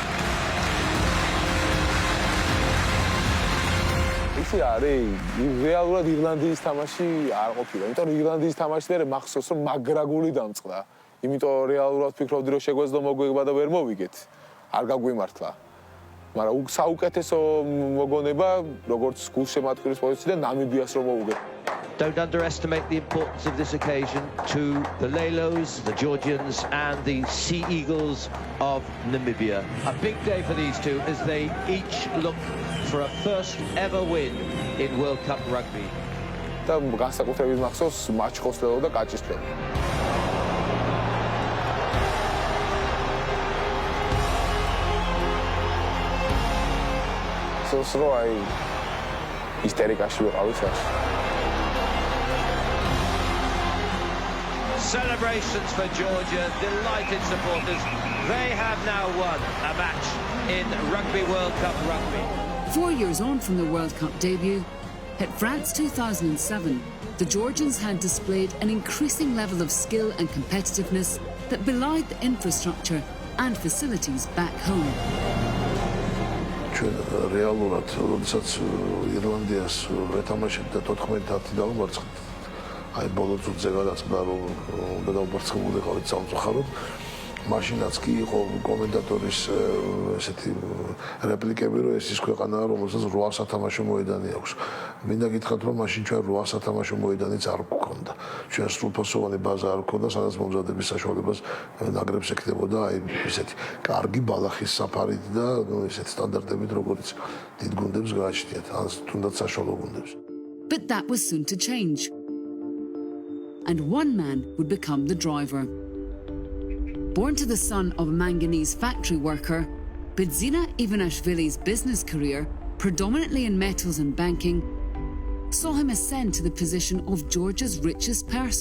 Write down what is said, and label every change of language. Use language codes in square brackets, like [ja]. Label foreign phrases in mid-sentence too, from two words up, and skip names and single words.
[ka] რეალურად ირლანდიის თამაში არ ყოფილა. იმიტომ რომ ირლანდიის თამაში მერე მახსოვს რომ მაგრაგული დამწყდა. იმიტომ რეალურად ფიქრობდი რომ შეგვეძლო მოგვიგება და ვერ მოვიგეთ. არ გაგვიმართლა. მაგრამ საუკეთესო მოგონება როგორც გულშემატკივრის პოზიციიდან ნამიბიას რომ მოვუგეთ. [en] Don't underestimate the importance of this occasion to the Lelos, the Georgians and the Sea Eagles of Namibia. A big day for these two as they each look for a first ever win in World Cup rugby. [ka] და განსაკუთრებით მახსოვს მაჩხოსლელო და კაჭისფლელო. სოსრო აი ისტერიკაში ვიყავი საში. [en] Celebrations for Georgia, delighted supporters. They have now won a match in Rugby World Cup rugby. 4 years on from the World Cup debut, at France 2007, the Georgians had displayed an increasing level of skill and competitiveness that belied the infrastructure and facilities back home. [ka] რეალურად, როდესაც ირლანდიას ვეთამაშებდა 14-10 დავამარცხეთ. აი ბოლო წუთზე გადაწყდა რომ უნდა დავმარცხებულიყავით სამწუხაროდ. მაშინაც კი იყო კომენტატორის ესეთი რეპლიკები რომ ეს ის ქვეყანაა რომელსაც 8 სათამაშო მოედანი აქვს. მინდა გითხრათ რომ მაშინ ჩვენ 8 სათამაშო მოედანიც არ გქონდა. ჩვენ სრულფასოვანი ბაზა არ გქონდა სადაც მომზადების საშუალებას ნაკრებს ექნებოდა აი ესეთი კარგი ბალახის საფარით და ესეთი სტანდარტებით როგორც დიდ გუნდებს გააჩნიათ ან თუნდაც საშუალო გუნდებს. [en] But that was soon to change. And one man would become the driver. Born to the son of a manganese factory worker, Bidzina Ivanishvili's business career, predominantly in metals and banking, saw him ascend to the position of Georgia's richest person.